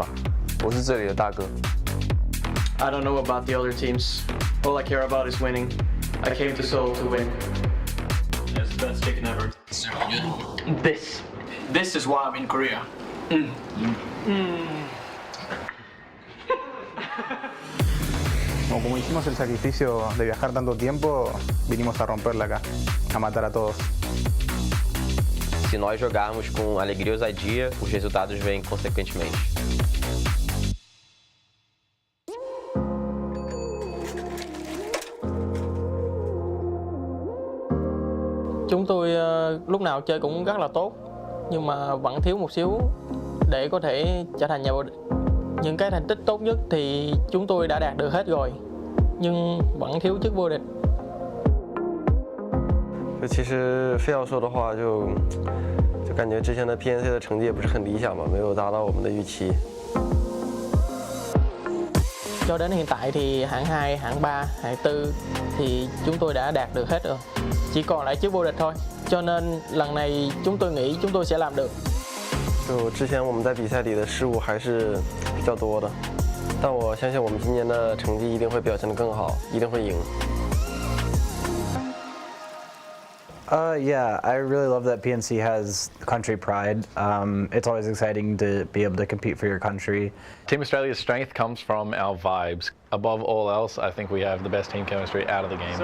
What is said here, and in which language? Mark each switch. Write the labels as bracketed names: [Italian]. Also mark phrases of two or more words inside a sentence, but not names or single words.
[Chinese] 我是这里的大哥。 [English] I don't know about the other teams. All I care about is winning. I came to Seoul to win. That's the best chicken ever. This is why I'm in Korea. [Spanish] Como hicimos el sacrificio de viajar tanto tiempo, vinimos a romperla acá, a matar a todos. [Portuguese] Se nós jogarmos com alegria e ousadia, os resultados vêm consequentemente. [Vietnamese] Chúng tôi lúc nào chơi cũng rất là tốt, nhưng mà vẫn thiếu một xíu để có thể trở thành nhà vô địch. Những cái thành tích tốt nhất thì chúng tôi đã đạt được hết rồi, nhưng vẫn thiếu chức vô địch. [Chinese] 其实非要说的话，就感觉之前的 PNC 的成绩也不是很理想嘛，没有达到我们的预期。 [Vietnamese] Cho đến hiện tại thì hạng 2, hạng 3, hạng 4 thì chúng tôi đã đạt được hết rồi. Chỉ còn lại chức vô địch thôi. Cho nên lần này chúng tôi nghĩ chúng tôi sẽ làm được. [Chinese] 就之前我们在比赛里的失误还是比较多的，但我相信我们今年的成绩一定会表现得更好，一定会赢。 [English] Yeah, I really love that PNC has country pride. It's always exciting to be able to compete for your country. Team Australia's strength comes from our vibes. Above all else, I think we have the best team chemistry out of the game.